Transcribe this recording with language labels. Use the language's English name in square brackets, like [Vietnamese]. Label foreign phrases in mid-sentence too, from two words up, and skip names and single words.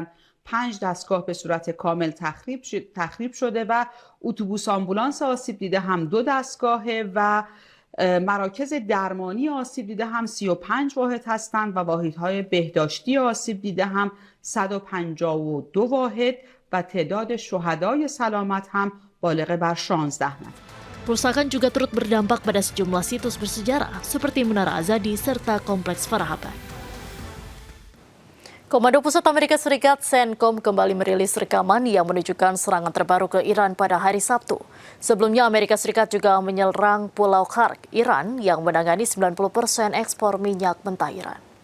[Persian] 5 دستگاه به صورت کامل تخریب شده و اتوبوس آمبولانس آسیب دیده هم 2 دستگاهه و مراکز درمانی آسیب دیده هم 35 واحد هستند و واحدهای بهداشتی آسیب دیده هم 152 واحد و تعداد شهدای سلامت هم بالغ بر 16 نفر. [Indonesian] Kerusakan juga turut berdampak pada sejumlah situs bersejarah seperti Menara Azadi serta Kompleks Farahapa. Komando Pusat Amerika Serikat CENTCOM kembali merilis rekaman yang menunjukkan serangan terbaru ke Iran pada hari Sabtu. Sebelumnya Amerika Serikat juga menyerang Pulau Khark, Iran yang menangani 90% ekspor minyak mentah Iran.